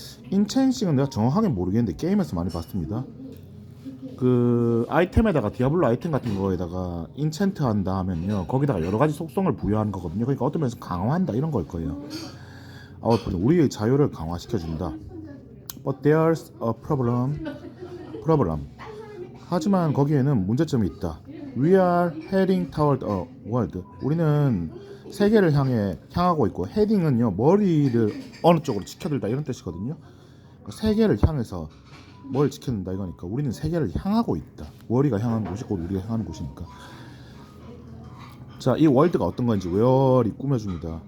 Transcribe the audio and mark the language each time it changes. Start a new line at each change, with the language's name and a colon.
Korean: enhancing은 내가 정확하게 모르겠는데 게임에서 많이 봤습니다. 그 아이템에다가 디아블로 아이템 같은 거에다가 인챈트 한다 하면요 거기다가 여러 가지 속성을 부여하는 거거든요. 그러니까 어떤 면에서 강화한다 이런 걸 거예요. 우리의 자유를 강화시켜준다.
English: But there's a problem.
Korean: 하지만 거기에는 문제점이 있다.
English: We are heading toward a world.
Korean: 우리는 세계를 향하고 있고 heading은요 머리를 어느 쪽으로 치켜들다 이런 뜻이거든요. 세계를 향해서 뭘 지켜낸다 이거니까 우리는 세계를 향하고 있다. 월이가 향하는 곳이 곧 우리가 향하는 곳이니까. 자, 이 월드가 어떤 건지 where이 꾸며줍니다.